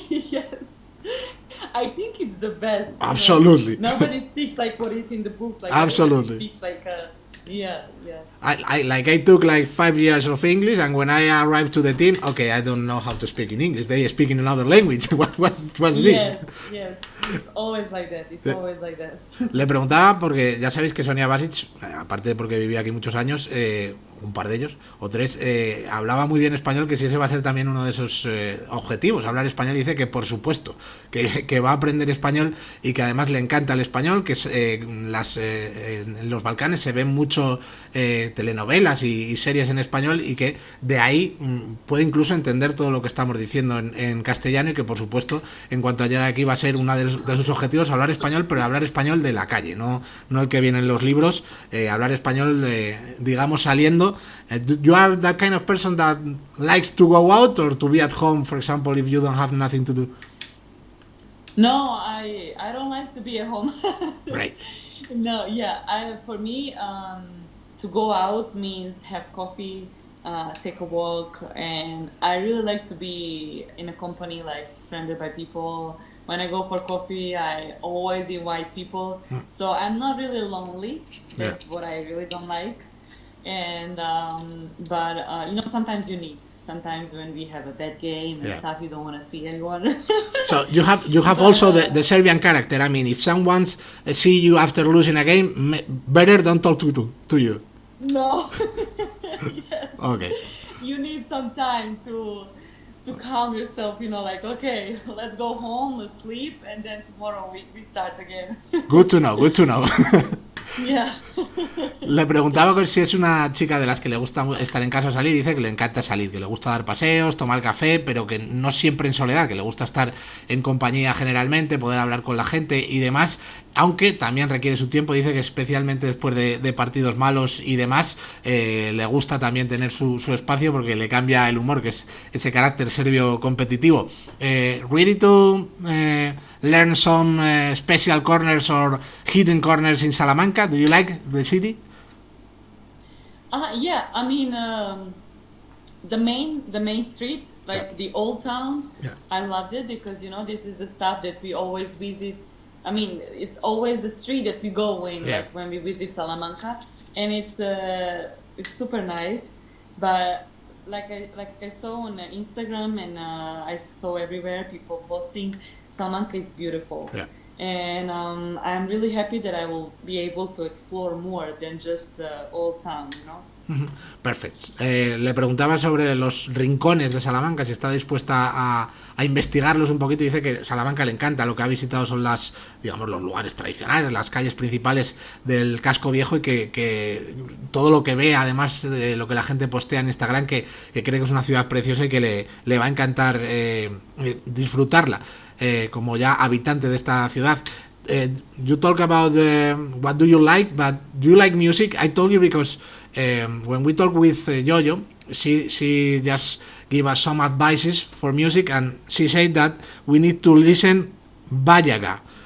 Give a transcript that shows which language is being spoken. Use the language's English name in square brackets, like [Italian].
[English] Yes. I think it's the best. Absolutely. Nobody speaks like what is in the books. Like absolutely. Everybody speaks like yeah. I took like 5 years of English, and when I arrived to the team, okay, I don't know how to speak in English. They speak in another language. What's this? Yes. It's always like that. [Spanish] Le preguntaba porque ya sabéis que Sonia Basic, aparte de porque vivía aquí muchos años, un par de ellos, o 3, hablaba muy bien español, que si ese va a ser también uno de esos objetivos, hablar español, y dice que por supuesto, que va a aprender español y que además le encanta el español, que en los Balcanes se ven mucho telenovelas y series en español, y que de ahí puede incluso entender todo lo que estamos diciendo en castellano, y que por supuesto en cuanto llegue aquí va a ser uno de sus objetivos hablar español, pero hablar español de la calle, no el que viene en los libros, hablar español digamos saliendo. [English] You are that kind of person that likes to go out or to be at home, for example, if you don't have nothing to do? No, I don't like to be at home. Right. No, yeah. For me, to go out means have coffee, take a walk, and I really like to be in a company, like surrounded by people. When I go for coffee, I always invite people. So I'm not really lonely. That's what I really don't like. And but sometimes you need. Sometimes when we have a bad game and stuff, you don't want to see anyone. So you have also the Serbian character. I mean, if someone see you after losing a game, better don't talk to you. No. Yes. Okay. You need some time to calm yourself, like, okay, let's go home, let's sleep, and then tomorrow we start again. Good to know. Yeah. [Spanish] Le preguntaba si es una chica de las que le gusta estar en casa o salir. Dice que le encanta salir, que le gusta dar paseos, tomar café, pero que no siempre en soledad, que le gusta estar en compañía generalmente, poder hablar con la gente y demás, aunque también requiere su tiempo. Dice que especialmente después de partidos malos y demás, le gusta también tener su espacio, porque le cambia el humor, que es ese carácter serbio competitivo. [English] Ready to learn some special corners or hidden corners in Salamanca? Do you like the city? Yeah, I mean, the main street, like the old town, I loved it because this is the stuff that we always visit. I mean, it's always the street that we go when we visit Salamanca, and it's super nice. But like I saw on Instagram, and I saw everywhere people posting, Salamanca is beautiful. And I'm really happy that I will be able to explore more than just the old town, you know. [Spanish] Perfecto. Le preguntaba sobre los rincones de Salamanca, si está dispuesta a investigarlos un poquito. Dice que Salamanca le encanta, lo que ha visitado son digamos, los lugares tradicionales, las calles principales del casco viejo, y que todo lo que ve, además de lo que la gente postea en Instagram, que cree que es una ciudad preciosa y que le va a encantar disfrutarla como ya habitante de esta ciudad. [English] You talk about what do you like, but do you like music? I told you because when we talk with Jojo, she just gave us some advices for music, and she said that we need to listen Bayaga.